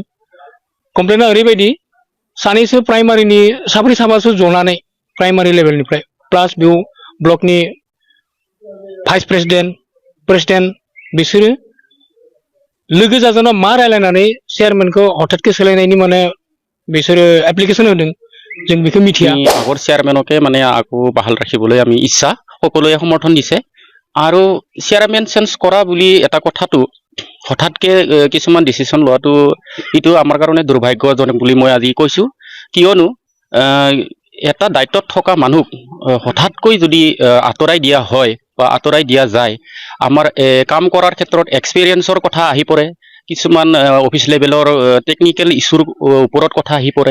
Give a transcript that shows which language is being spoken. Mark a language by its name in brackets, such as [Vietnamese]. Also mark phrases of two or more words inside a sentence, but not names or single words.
[Bodo] कमप्लेना ओरैबायदि सानैसो प्राइमारिनि साब्रै साबासो जनानै [English] primary level [Bodo] प्लास बेयाव ब्लकनि [English] vice president [Bodo] बिसोरो लोगो जाजना मा रायलायनानै चेयारमेनखौ हठातके सोलायनायनि माने बिसोरो एप्लिकेशन होदों जों बेखौ मिथिया। [Assamese] আগৰ চেয়াৰমেনকে মানে আকৌ বাহাল ৰাখিবলৈ আমি ইচ্ছা সকলোৱে সমৰ্থন দিছে। আৰু [English] chairman change [Assamese] কৰা বুলি এটা কথাটো হঠাৎকে কিছুমান ডিচিশ্যন লোৱাটো এইটো আমাৰ কাৰণে দুৰ্ভাগ্যজনক বুলি মই আজি কৈছোঁ। কিয়নো এটা দায়িত্বত থকা মানুহ হঠাৎকৈ যদি আঁতৰাই দিয়া হয় বা আঁতৰাই দিয়া যায়, আমাৰ কাম কৰাৰ ক্ষেত্ৰত এক্সপিৰিয়েঞ্চৰ কথা আহি পৰে, কিছুমান [English] office level technical issue [Assamese] ওপৰত কথা আহি পৰে।